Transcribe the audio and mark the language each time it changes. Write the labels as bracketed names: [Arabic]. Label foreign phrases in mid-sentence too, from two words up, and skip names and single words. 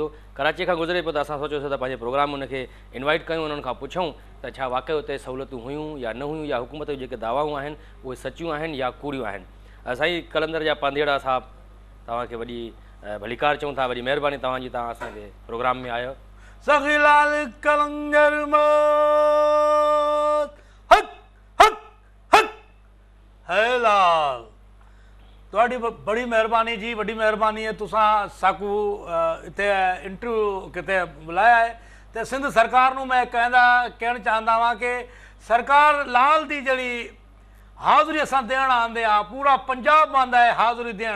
[Sindhi] कराची खां गुज़रे पियो त असां सोचियोसीं त पंहिंजे प्रोग्राम उनखे इनवाइट कयूं, उन्हनि खां पुछूं त छा वाक़ई उते सहूलियतूं हुयूं या न हुयूं, या हुकूमत जूं जेके दावाऊं आहिनि उहे सचियूं आहिनि या कूड़ियूं आहिनि। साईं कलंदर जा पांधीअड़ा साहब, तव्हांखे वॾी भलीकार चऊं था, वॾी महिरबानी तव्हांजी, तव्हां असांजे प्रोग्राम में आयो। सखीलाल कलंदर हक हक हक है लाल, [Punjabi] ਤੁਹਾਡੀ ਬੜੀ ਮਿਹਰਬਾਨੀ ਜੀ, ਵੱਡੀ ਮਿਹਰਬਾਨੀ ਹੈ। ਤੁਸੀਂ ਸਾਕੂ ਇੱਥੇ ਇੰਟਰਵਿਊ ਕਿਤੇ ਬੁਲਾਇਆ ਹੈ ਤੇ ਸਿੰਧ ਸਰਕਾਰ ਨੂੰ ਮੈਂ ਕਹਿਣਾ ਚਾਹੁੰਦਾ ਵਾਂ ਕਿ ਸਰਕਾਰ ਲਾਲ ਦੀ ਜਿਹੜੀ ਹਾਜ਼ਰੀ ਅਸਾਂ ਦੇਣ ਆਉਂਦੇ ਆ, ਪੂਰਾ ਪੰਜਾਬ ਆਉਂਦਾ ਹੈ ਹਾਜ਼ਰੀ ਦੇਣ।